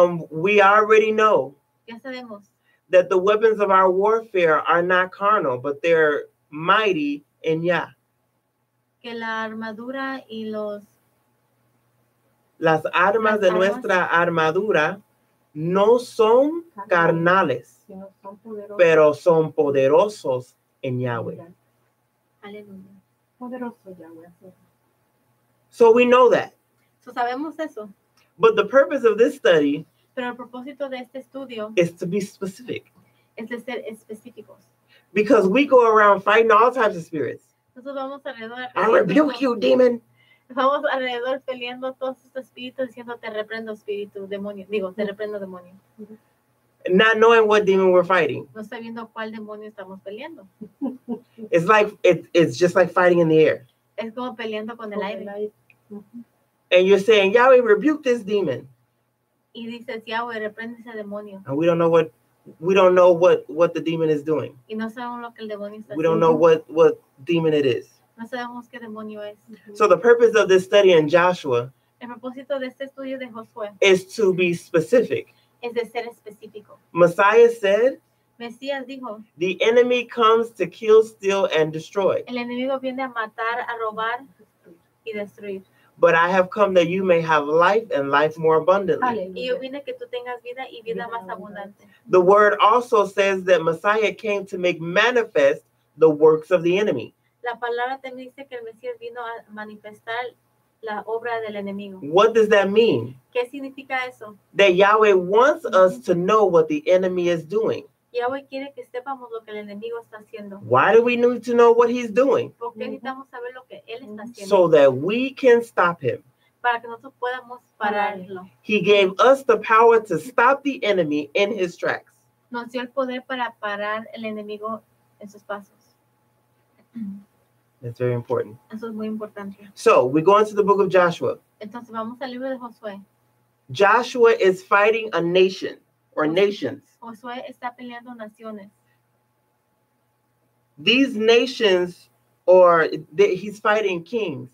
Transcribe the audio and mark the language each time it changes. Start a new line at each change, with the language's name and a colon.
English: We already know.
Spanish: Ya sabemos.
English: That the weapons of our warfare are not carnal, but they're mighty in Yah.
Spanish: Que la armadura y las armas de nuestra armadura no son carnales, pero son poderosos en Yahweh. Aleluya. Poderoso Yahweh.
English: So we know that.
Spanish: So sabemos eso.
English: But the purpose of this study
Spanish: Pero el propósito de este estudio
English: is to be specific.
Spanish: Es de ser específicos.
English: Because we go around fighting all types of spirits.
Spanish: Nosotros vamos alrededor.
English: I rebuke you, demon.
Spanish: Vamos alrededor peleando todos estos espíritus diciendo te reprendo espíritu, demonio. Digo, te reprendo demonio.
English: Not knowing what demon we're fighting.
Spanish: No sabiendo cuál demonio estamos peleando.
English: It's like it's just like fighting in the air.
Spanish: Es como peleando con el aire.
English: And you're saying, Yahweh, rebuke this demon.
Spanish: Y dices, Yahweh, reprende ese demonio.
English: And we don't know what the demon is doing.
Spanish: Y no sabemos lo que el demonio está
English: We don't know what demon it is.
Spanish: No sabemos qué demonio es.
English: So the purpose of this study in Joshua
Spanish: El propósito de este estudio de Josué
English: is to be specific.
Spanish: es de ser específico.
English: Messiah said,
Spanish: Mesías dijo,
English: the enemy comes to kill, steal, and destroy.
Spanish: el enemigo viene a matar, a robar y destruir.
English: But I have come that you may have life and life more abundantly.
Spanish: Y yo vine que tú tengas vida y vida más abundante.
English: The word also says that Messiah came to make manifest the works of the enemy.
Spanish: La palabra también dice que el Mesías vino a manifestar la obra del enemigo.
English: What does that mean?
Spanish: ¿Qué significa eso?
English: That Yahweh wants us to know what the enemy is doing.
Spanish: Yahweh quiere que sepamos lo que el enemigo está haciendo.
English: Why do we need to know what he's doing?
Spanish: ¿Por qué necesitamos saber lo que él está haciendo?
English: So that we can stop him.
Spanish: Para que nosotros podamos pararlo.
English: He gave us the power to stop the enemy in his tracks.
Spanish: Nos dio el poder para parar el enemigo en sus pasos.
English: That's very important.
Spanish: Eso es muy importante.
English: So we go into the book of Joshua.
Spanish: Entonces vamos al libro de Josué.
English: Joshua is fighting a nation or nations.
Spanish: Josué está peleando naciones.
English: These nations, he's fighting kings.